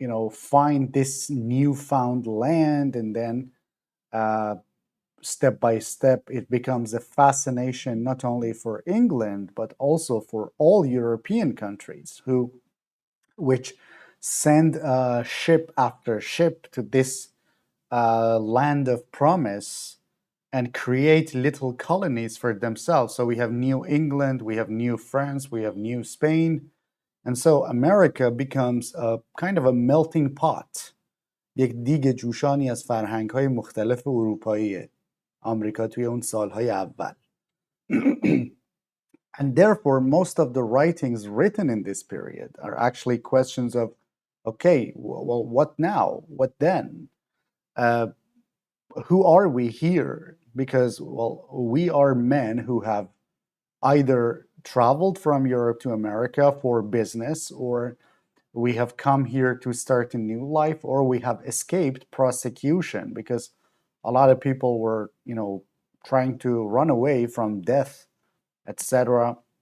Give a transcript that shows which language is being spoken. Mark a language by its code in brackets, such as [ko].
[en] find this newfound land, and then uh, step by step, it becomes a fascination not only for England but also for all European countries which send ship after ship to this land of promise and create little colonies for themselves. So we have New England, we have New France, we have New Spain, and so America becomes a kind of a melting pot. [fa] یک دیگ جوشانی از فرهنگ‌های مختلف اروپاییه. آمریکا توی اون سالهای اول. [en] And therefore, most of the writings written in this period are actually questions of, okay, well, what now? What then? Uh, who are we here? Because, well, we are men who have either traveled from Europe to America for business, or we have come here to start a new life, or we have escaped prosecution because a lot of people were, trying to run away from death, etc.